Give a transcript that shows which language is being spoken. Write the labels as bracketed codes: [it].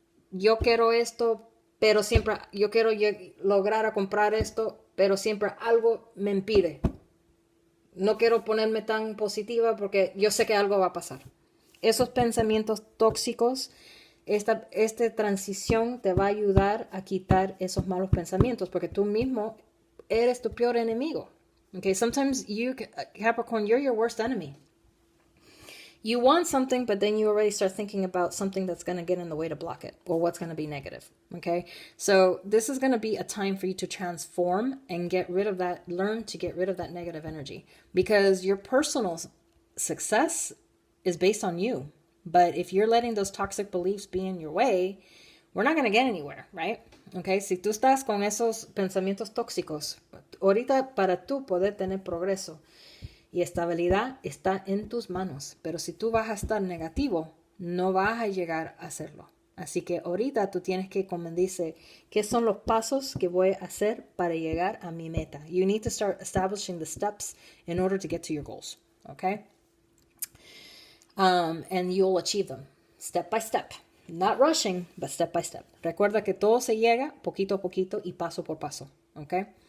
[es] Yo quiero esto, pero siempre, yo quiero lograr a comprar esto, pero siempre algo me impide. No quiero ponerme tan positiva porque yo sé que algo va a pasar. Esos pensamientos tóxicos, esta transición te va a ayudar a quitar esos malos pensamientos porque tú mismo eres tu peor enemigo. [en] Okay, sometimes you, Capricorn, you're your worst enemy. You want something, but then you already start thinking about something that's going to get in the way to block it or what's going to be negative. Okay, so this is going to be a time for you to transform and get rid of that, learn to get rid of that negative energy because your personal success is based on you. But if you're letting those toxic beliefs be in your way, we're not going to get anywhere, right? [es] Okay, si tú estás con esos pensamientos tóxicos, ahorita para tú poder tener progreso y estabilidad está en tus manos. Pero si tú vas a estar negativo, no vas a llegar a hacerlo. Así que ahorita tú tienes que, como dice, ¿qué son los pasos que voy a hacer para llegar a mi meta? [en] You need to start establishing the steps in order to get to your goals, okay? And you'll achieve them step by step. Not rushing, but step by step. [es] Recuerda que todo se llega poquito a poquito y paso por paso, okay?